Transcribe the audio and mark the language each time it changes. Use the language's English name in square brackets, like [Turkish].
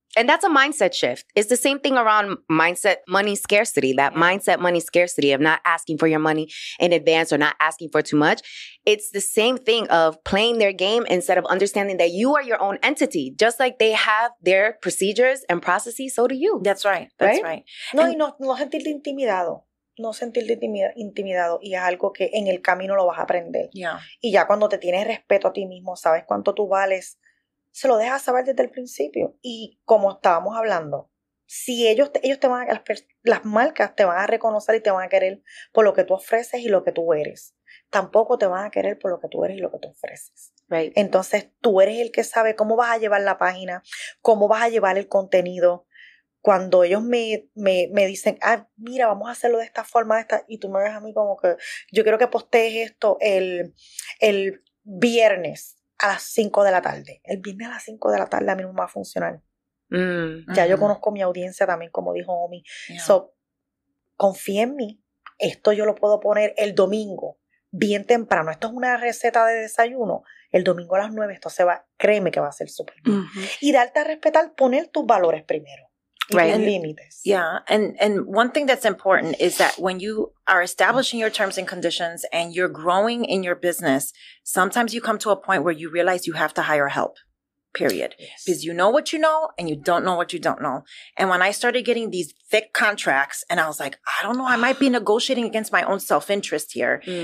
[English] And that's a mindset shift. It's the same thing around mindset money scarcity, that mindset money scarcity of not asking for your money in advance or not asking for too much. It's the same thing of playing their game instead of understanding that you are your own entity. Just like they have their procedures and processes, so do you. That's right. That's right. [Spanish] No, y no sentirte intimidado. No sentirte intimidado. Y es algo que en el camino lo vas a aprender. [English] Yeah. [Spanish] Y ya cuando te tienes respeto a ti mismo, sabes cuánto tú vales, se lo dejas saber desde el principio. Y como estábamos hablando, si ellos te van a, las marcas te van a reconocer y te van a querer por lo que tú ofreces y lo que tú eres. Tampoco te van a querer por lo que tú eres y lo que tú ofreces. [English] Right. [Spanish] Entonces tú eres el que sabe cómo vas a llevar la página, cómo vas a llevar el contenido. Cuando ellos me dicen, mira, vamos a hacerlo de esta forma, y tú me ves a mí como que yo quiero que postees esto el viernes a las 5 de la tarde. El viernes a las 5 de la tarde a mí no me va a funcionar. Ya yo conozco mi audiencia también, como dijo Omi. So, confía en mí. Esto yo lo puedo poner el domingo, bien temprano. Esto es una receta de desayuno. El domingo a las 9 esto se va, créeme que va a ser súper bien. Y darte a respetar, poner tus valores primero. [English] Right. And límites. Yeah. And one thing that's important is that when you are establishing your terms and conditions and you're growing in your business, sometimes you come to a point where you realize you have to hire help. Period. Yes. Because you know what you know and you don't know what you don't know. And when I started getting these thick contracts and I was like, I don't know, I might be negotiating against my own self-interest here.